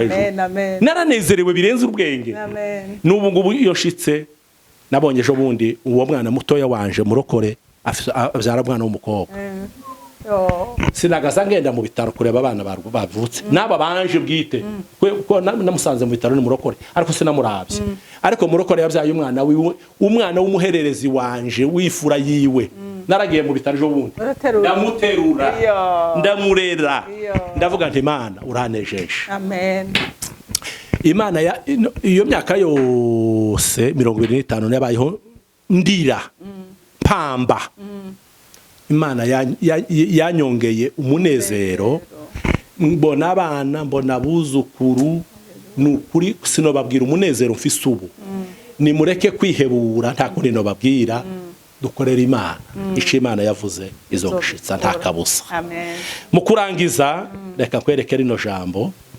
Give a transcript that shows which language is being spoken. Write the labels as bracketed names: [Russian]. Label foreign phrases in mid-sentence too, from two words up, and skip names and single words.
[Rundi] hejuru naranezerewe birenze ubwenge n'ubu ngubu iyo shitse nabonye ejo bundi uwo mwana mutoya wanje murokore abyara mwana w'umukobwa sinagaza ngenda mu bitaro kureba abana bavutse naba banje bwite ko namusanze mu bitaro ni murokore ariko sinamuravye ariko murokore yabyaye umwana w'umuhererezi wanje wifura yiwe naragiye mu bitaro ejo bundi ndamuterura ndamurera ndavuga nti Imana uranejeje amen Imana iyo myaka yose 25 yabayeho ndira pamba Imana yanyongeye umunezero mbona abana mbona abuzukuru nukuri sinobabwira umunezero mfise ubu ni mureke kwihebura nta kundi nobabwira dukorera Imana ico Imana yavuze izo gushitsa nta kabusa mu kurangiza reka kwereke rino jambo